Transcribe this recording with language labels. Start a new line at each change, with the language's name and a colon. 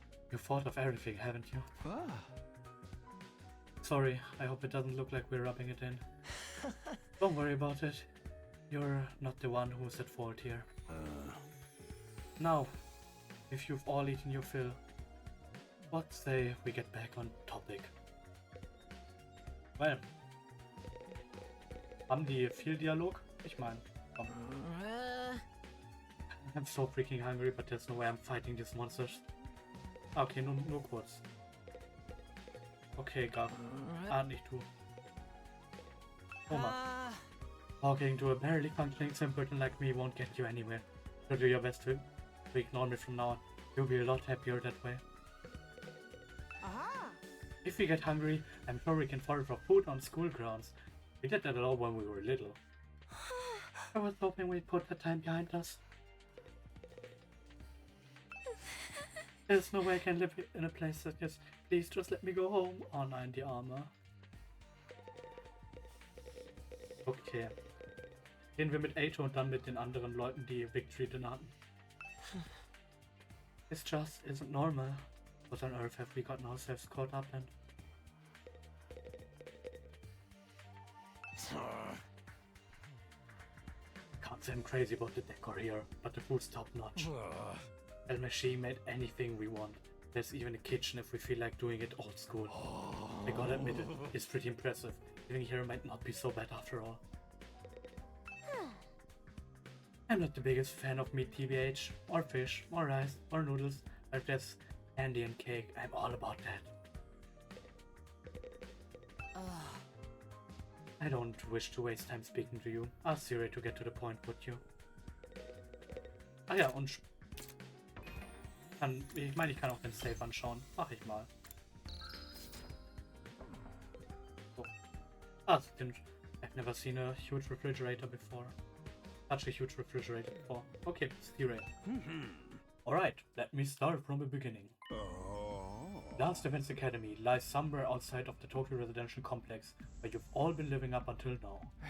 English: You thought of everything, haven't you? Sorry, I hope it doesn't look like we're rubbing it in. Don't worry about it. You're not the one who's at fault here. Now, if you've all eaten your fill, what say we get back on topic?
German: Well, haben die viel Dialog? Ich meine, komm.
English: I'm so freaking hungry, but there's no way I'm fighting these monsters. Okay,
German: nur kurz. Okay, gar nicht du. Oma.
English: Talking to a barely functioning simpleton like me won't get you anywhere. So do your best to ignore me from now on. You'll be a lot happier that way. If we get hungry, I'm sure we can forage for food on school grounds. We did that a lot when we were little. I was hoping we'd put that time behind us. There's no way I can live in a place like this. Please just let me go home.
German: Oh nein, die Arme. Okay. Gehen wir mit Eito und dann mit den anderen Leuten, die Victory drin hatten.
English: This just isn't normal. What on earth have we gotten ourselves caught up in? Can't say I'm crazy about the decor here, but the food's top notch. El Meshi made anything we want. There's even a kitchen if we feel like doing it old school. I gotta admit it's pretty impressive. Living here might not be so bad after all. I'm not the biggest fan of meat TBH, or fish, or rice, or noodles, but there's candy and cake. I'm all about that. I don't wish to waste time speaking to you. Ask Siri to get to the point, would you?
German: Ah ja, und ich meine, ich kann auch den Save anschauen. Mach ich mal. So.
English: I've never seen a huge refrigerator before. Such a huge refrigerator before. Okay, Siri. Alright, let me start from the beginning. Last Events Academy lies somewhere outside of the Tokyo residential complex where you've all been living up until now.